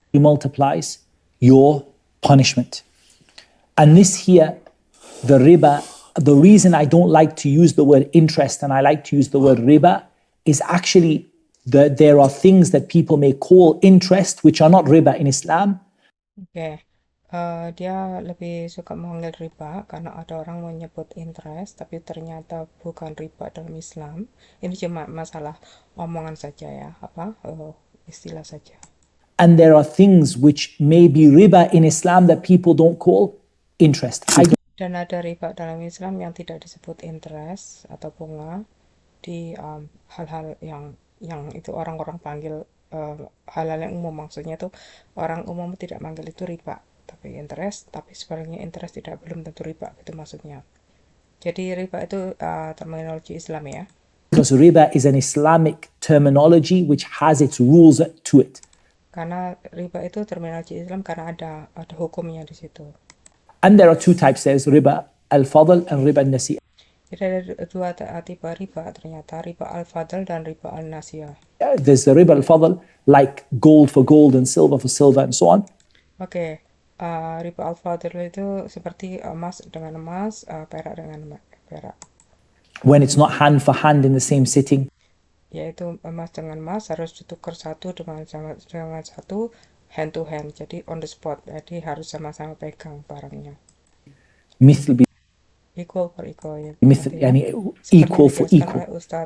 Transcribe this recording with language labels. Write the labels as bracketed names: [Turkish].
[English] multiplies your punishment. And this here, the riba, the reason I don't like to use the word interest and I like to use the word riba is actually that there are things that people may call interest which are not riba in Islam. [Indonesian] Oke. Dia lebih suka memanggil riba karena ada orang menyebut interest, tapi ternyata bukan riba dalam Islam. Ini cuma masalah omongan saja ya, istilah saja. [English] And there are things which may be riba in Islam that people don't call interest. [Indonesian] Dan ada riba dalam Islam yang tidak disebut interest atau bunga di hal-hal yang itu orang-orang panggil hal-hal yang umum, maksudnya itu orang umum tidak manggil itu riba, tapi interest, tapi sebenarnya interest belum tentu riba, gitu maksudnya. Jadi riba itu terminologi Islam ya. [English] Because riba is an Islamic terminology which has its rules to it. [Indonesian] Karena riba itu terminologi Islam karena ada hukumnya di situ. [English] And there are two types. There's riba al-fadl and riba al-nasi'ah. [Indonesian] Jadi ada dua tipe riba ternyata, riba al-fadl dan riba al-nasiyah. [English] There's the riba al-fadl, like gold for gold and silver for silver and so on. [Indonesian] Oke, riba al-fadl itu seperti emas dengan emas, perak dengan perak. [English] When it's not hand for hand in the same sitting. [Indonesian] Yaitu emas dengan emas harus ditukar satu dengan satu, [English] hand to hand, [Indonesian] jadi [English] on the spot, [Indonesian] jadi harus sama-sama pegang barangnya. [Arabic] مثل [English] Equal for equal ya. [Arabic] مثل يعني [English] equal for equal.